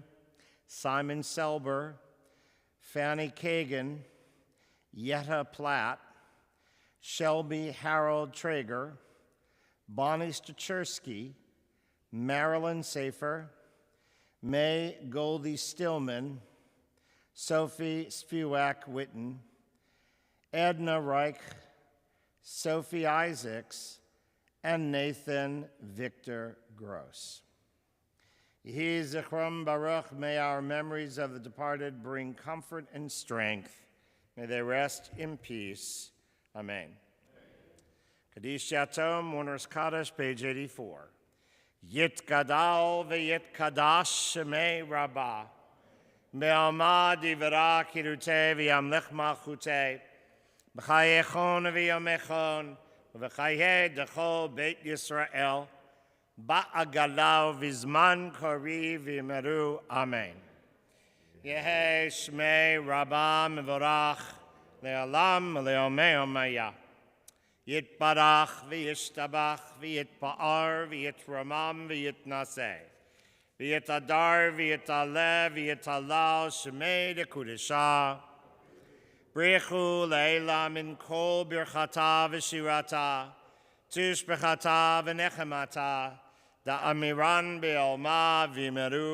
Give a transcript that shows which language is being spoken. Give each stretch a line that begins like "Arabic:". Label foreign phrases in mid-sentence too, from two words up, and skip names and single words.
English: Simon Selber, Fanny Kagan, Yetta Platt, Shelby Harold Traeger, Bonnie Stachersky, Marilyn Safer, May Goldie Stillman, Sophie Spivak-Witten, Edna Reich, Sophie Isaacs, and Nathan Victor Gross.
Hebrew: יהי זכרון ברוך,
English: may our memories of the departed bring comfort and strength. May they rest in peace. Amen.
Hebrew: קדיש יתום,
English: Mourner's Kaddish, page 84.
Aramaic: יתגדל ויתקדש שמה רבא. בעלמא די ברא כרעותה וימליך מלכותה. בחייכון וביומיכון. ובחיי דכל בית ישראל. בעגלא ובזמן קריב ואמרו. Amen. יהא שמה רבא מברך. לעלם ולעלמי עלמיא. יתברך וישתבח ויתפאר ויתרומם ויתנשא ויתהדר ויתעלה ויתהלל שמה דקודשא בריך הוא לעלא מן כל ברכתא ושירתא תשבחתא ונחמתא דאמירן בעלמא ואמרו.